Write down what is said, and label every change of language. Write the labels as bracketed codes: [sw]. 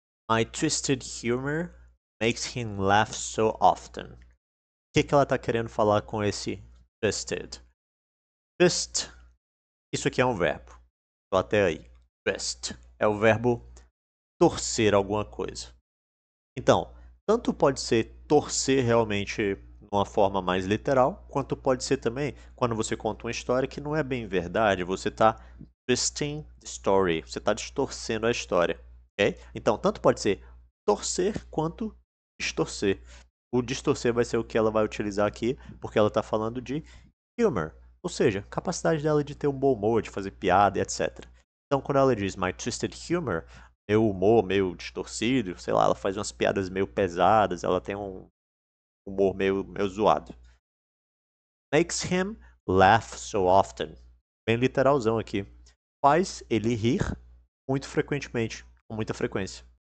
[en] My twisted humor makes him laugh so often. [pt] O que ela tá querendo falar com esse twisted? Twist, isso aqui é um verbo. Tô até aí. Twist é o verbo torcer alguma coisa. Então, tanto pode ser torcer realmente de uma forma mais literal, quanto pode ser também quando você conta uma história que não é bem verdade, você está [en] twisting the story, [pt] você está distorcendo a história, ok? Então, tanto pode ser torcer quanto distorcer. O distorcer vai ser o que ela vai utilizar aqui, porque ela está falando de humor, ou seja, capacidade dela de ter um bom humor, de fazer piada e etc. Então, quando ela diz [en] my twisted humor, [pt] meu humor meio distorcido, sei lá, ela faz umas piadas meio pesadas, ela tem um humor meio zoado. [en] Makes him laugh so often. [pt] Bem literalzão aqui. Faz ele rir muito frequentemente, com muita frequência.